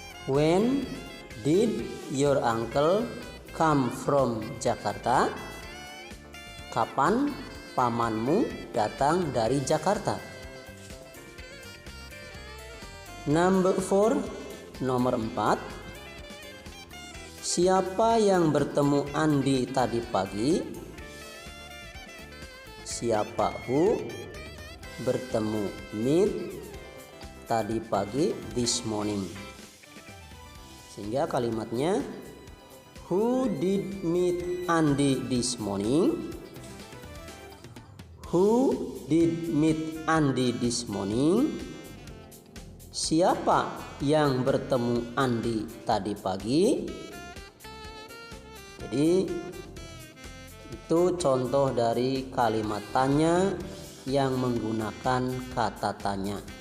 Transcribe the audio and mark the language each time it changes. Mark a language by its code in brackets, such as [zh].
[en] When did your uncle come from Jakarta? [id] Kapan pamanmu datang dari Jakarta? [en] Number 4, [id] nomor 4. Siapa yang bertemu Andi tadi pagi? Siapa who bertemu meet tadi pagi, [en] this morning. [id] Sehingga kalimatnya [en] who did meet Andi this morning? Who did meet Andi this morning? [id] Siapa yang bertemu Andi tadi pagi? Jadi itu contoh dari kalimat tanya yang menggunakan kata tanya.